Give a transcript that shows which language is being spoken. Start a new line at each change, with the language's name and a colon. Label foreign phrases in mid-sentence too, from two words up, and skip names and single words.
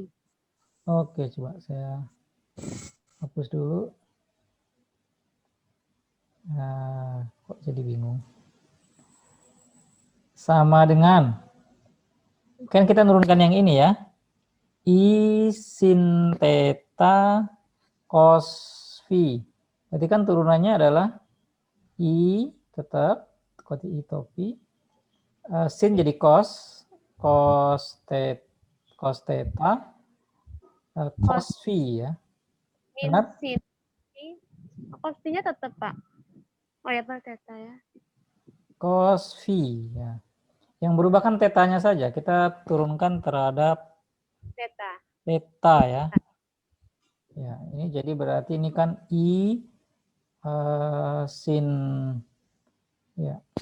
Indonesian: Oke, coba saya hapus dulu. Nah, kok jadi bingung? Sama dengan, kan kita nurunkan yang ini ya. I sin theta cos V. Berarti kan turunannya adalah I tetap, I topi. Sin jadi cos theta, cos V ya. Min Benar? sin P, cos P-nya tetap Pak. Oh ya Pak, theta ya. Cos V ya. Yang berubah kan tetanya saja. Kita turunkan terhadap Theta. theta ya. Ya, ini jadi berarti ini kan I sin ya.